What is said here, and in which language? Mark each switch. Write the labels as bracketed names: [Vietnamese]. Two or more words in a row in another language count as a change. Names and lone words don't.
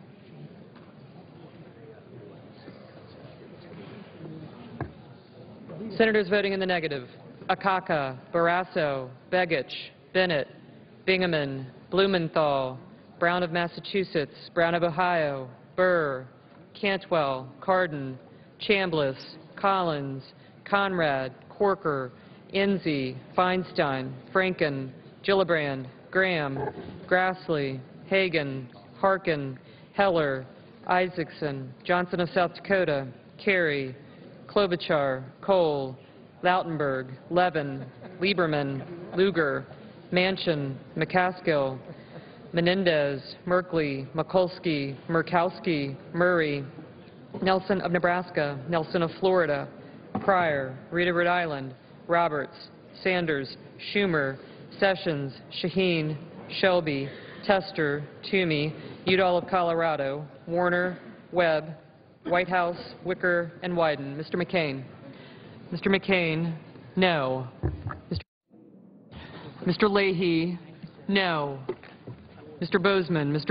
[English] Senators voting in the negative: Akaka, Barrasso, Begich, Bennett, Bingaman, Blumenthal, Brown of Massachusetts, Brown of Ohio, Burr, Cantwell, Cardin, Chambliss, Collins, Conrad, Corker, Enzi, Feinstein, Franken, Gillibrand, Graham, Grassley, Hagan, Harkin, Heller, Isaacson, Johnson of South Dakota, Kerry, Klobuchar, Cole, Lautenberg, Levin, Lieberman, Lugar, Manchin, McCaskill, Menendez, Merkley, Mikulski, Murkowski, Murray, Nelson of Nebraska, Nelson of Florida, Pryor, Reed of Rhode Island, Roberts, Sanders, Schumer, Sessions, Shaheen, Shelby, Tester, Toomey, Udall of Colorado, Warner, Webb, Whitehouse, Wicker, and Wyden. Mr. McCain. Mr. McCain, no. Mr. Leahy, no. Mr. Bozeman. Mr.